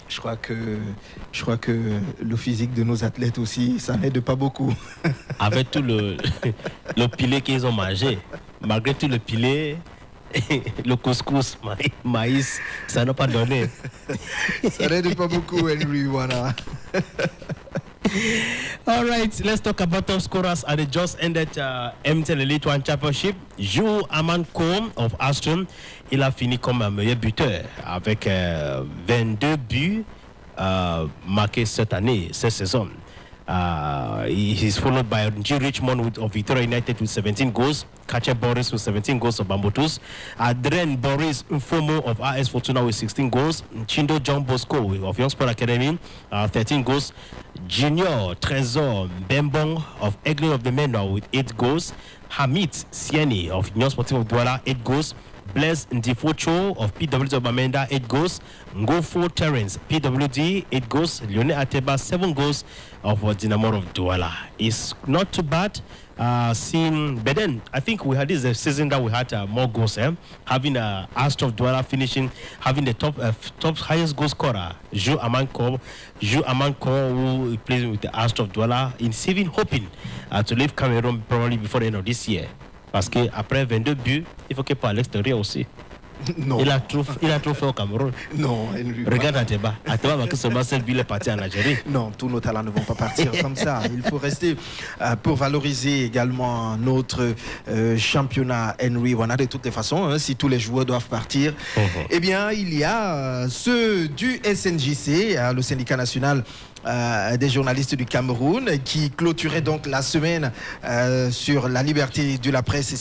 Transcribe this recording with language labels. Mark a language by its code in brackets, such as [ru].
[fr] Je crois que le physique de nos athlètes aussi, ça n'aide pas beaucoup. Avec tout le pilé qu'ils ont mangé, malgré tout le pilé, le couscous, maïs, ça n'a pas donné. Ça n'aide pas beaucoup, Henry, voilà. [en] All right, let's talk about top scorers at the just ended MTN Elite One Championship. [fr] Jules Amanko of Astrum, il a fini comme meilleur buteur avec 22 buts marqués cette saison. [en] He's followed by G. Richmond of Victoria United with 17 goals. Kache Boris with 17 goals of Bambutus. Adren Boris Nfomo of AS Fortuna with 16 goals. Chindo John Bosco of Young Sport Academy, 13 goals. Junior Trésor Bembong of Eglin of the Menor with 8 goals. Hamid Sieni of Young Sportive of Douala, 8 goals. Blaise Ndifocho of PWD of Bamenda, 8 goals. Ngofo Terence, PWD, 8 goals. Lionel Ateba, 7 goals of Dynamo of Douala. It's not too bad But then I think we had this season that we had more goals, having Astor Douala finishing, having the top highest goal scorer, Jules Amanko, who plays with the Astor Douala, is even hoping to leave Cameroon probably before the end of this year. [fr] Parce que après 22 buts, il faut qu'il parte à l'extérieur aussi. Non. Il a trop fait au Cameroun. Non. Regarde Ateba. Ateba va que seulement seul but est parti en Algérie. Non, tous nos talents ne vont pas partir comme ça. Il faut rester pour valoriser également notre championnat Henry Wana. De toutes les façons, si tous les joueurs doivent partir, eh bien, il y a ceux du SNJC, le syndicat national des journalistes du Cameroun, qui clôturait donc la semaine sur la liberté de la presse.